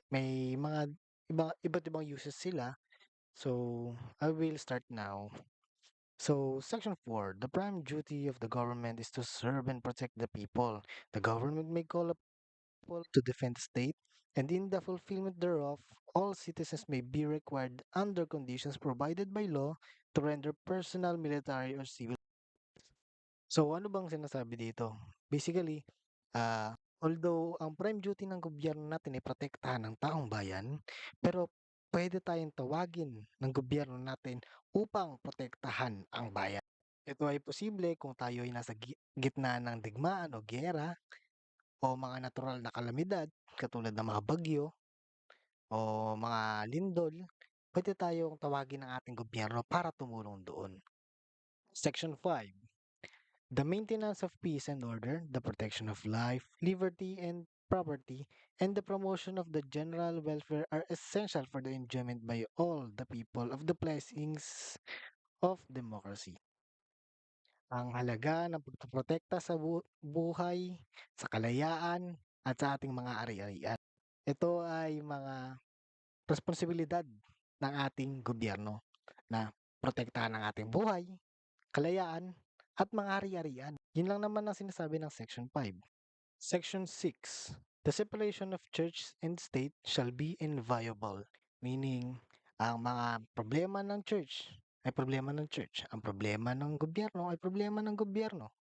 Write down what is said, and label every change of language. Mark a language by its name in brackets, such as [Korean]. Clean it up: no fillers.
[Filipino] May mga iba't ibang uses sila. [English] So, I will start now. So, Section 4, the prime duty of the government is to serve and protect the people. The government may call upon to defend the state, and in the fulfillment thereof, all citizens may be required under conditions provided by law to render personal, military, or civil. [Filipino] So, ano bang sinasabi dito? Basically, although ang prime duty ng gobyerno natin ay protektahan ng taong bayan, pero pwede tayong tawagin ng gobyerno natin upang protektahan ang bayan. Ito ay posible kung tayo ay nasa gitna ng digmaan o giyera o mga natural na kalamidad katulad ng mga bagyo o mga lindol, pwede tayong tawagin ng ating gobyerno para tumulong doon. [English] Section 5. The maintenance of peace and order, the protection of life, liberty, and property, and the promotion of the general welfare are essential for the enjoyment by all the people of the blessings of democracy. [Filipino] Ang halaga ng pagpoprotekta sa buhay, sa kalayaan, at sa ating mga ari-arian. Ito ay mga responsibilidad ng ating gobyerno na protektahan ang ating buhay, kalayaan, at mga ari-arian. Yun lang naman ang sinasabi ng Section 5. [English] Section 6. The separation of church and state shall be inviolable. [Filipino] Meaning, ang mga problema ng church ay problema ng church. Ang problema ng gobyerno ay problema ng gobyerno.